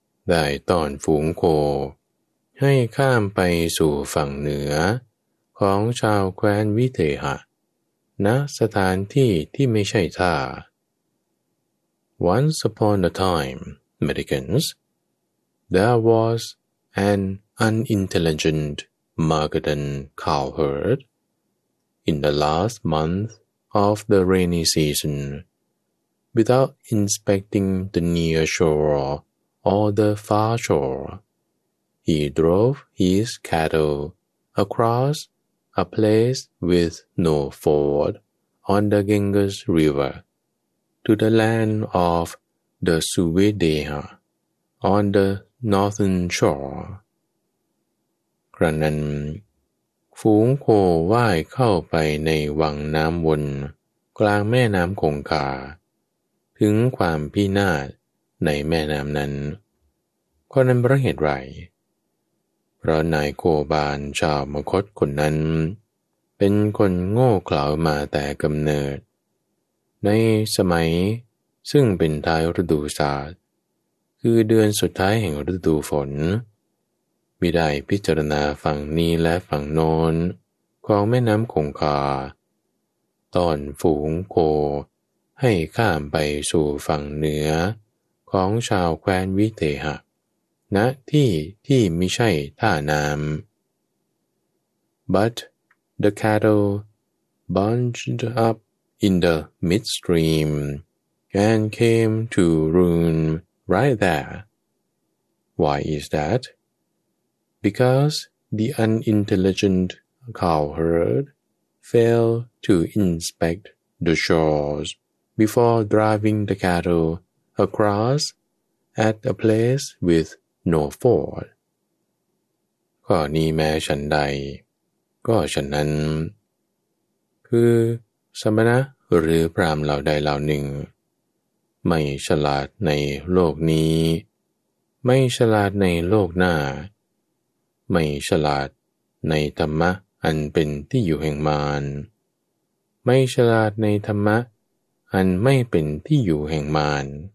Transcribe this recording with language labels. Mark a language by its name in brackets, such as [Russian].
[Thai] ได้ต้อนฝูงโคให้ข้ามไปสู่ฝั่งเหนือของชาวแคว้นวิเทหะณสถานที่ที่ไม่ใช่ท่า [English] Once upon a time, Americans, there was an unintelligent Magadan cowherd. In the last month of the rainy season, without inspecting the near shore or the far shore, he drove his cattle across a place with no ford on the Ganges River, to the land of the Suvedeha on the northern shore. [Thai] ครั้นนั้นฝูงโคว่ายเข้าไปในวังน้ำวนกลางแม่น้ำคงคาถึงความพินาศในแม่น้ำนั้นข้อนั้นเพราะเหตุไร เพราะนายโคบาลชาวมคธคนนั้นเป็นคนโง่เขลามาแต่กำเนิดในสมัยซึ่งเป็นท้ายฤดูสาดคือเดือนสุดท้ายแห่งฤดูฝนมิได้พิจารณาฝั่งนี้และฝั่งโน้นของแม่น้ำคงคา ตอนฝูงโคให้ข้ามไปสู่ฝั่งเหนือของชาวแคว้นวิเทหะณที่ไม่ใช่ท่าน้ำ [English] But the cattle bunched up in the midstream and came to ruin right there. Why is that? Because the unintelligent cowherd failed to inspect the shores before driving the cattle across at a place with no ford. [Thai] ข้อนี้แม้ฉันใดก็ฉะนั้นคือสมณะหรือพราหมณ์เหล่าใดเหล่าหนึ่งไม่ฉลาดในโลกนี้ไม่ฉลาดในโลกหน้าไม่ฉลาดในธรรมะอันเป็นที่อยู่แห่งมารไม่ฉลาดในธรรมะอันไม่เป็นที่อยู่แห่งมาร